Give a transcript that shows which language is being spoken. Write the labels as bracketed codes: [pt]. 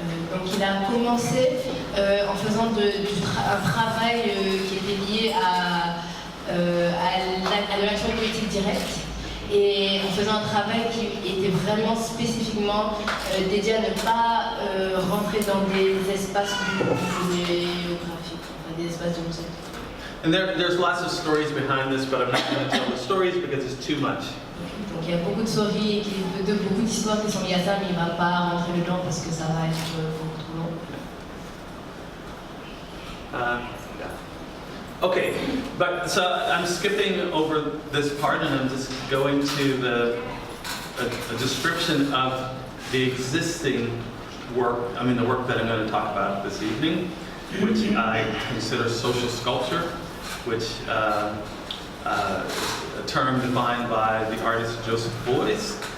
[fr] Donc il a commencé en faisant un travail qui était lié à de l'action politique directe et en faisant un travail qui était vraiment spécifiquement dédié à ne pas rentrer dans des espaces muséographiques, enfin des espaces de musée. [en] And there's lots of stories behind this, but I'm not going to tell the stories because it's too much. [fr] Donc il y a beaucoup de stories, beaucoup d'histoires qui sont liées à ça, mais il ne va pas rentrer dedans parce que ça va être beaucoup trop long. [en] Okay, but so I'm skipping over this part and I'm just going to a description of the existing work, the work that I'm going to talk about this evening, which I consider social sculpture, which is a term defined by the artist Joseph Beuys.